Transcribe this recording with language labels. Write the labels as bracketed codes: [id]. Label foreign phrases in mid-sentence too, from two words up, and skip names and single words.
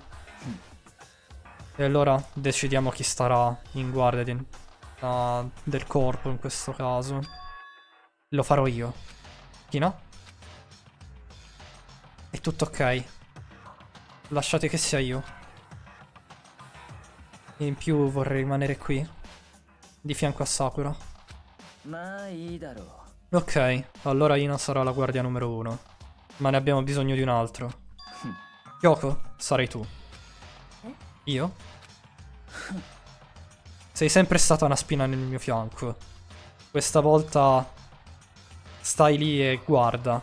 [it] E allora decidiamo chi starà in guardia del corpo in questo caso. Lo farò io. Chi no? È tutto ok. Lasciate che sia io. In più vorrei rimanere qui, di fianco a Sakura. [ja] まあいいだろ [it] Ok, allora Ina sarà la guardia numero 1. Ma ne abbiamo bisogno di un altro. Kyoko, sarai tu. Io? Sei sempre stata una spina nel mio fianco. Questa volta stai lì e guarda.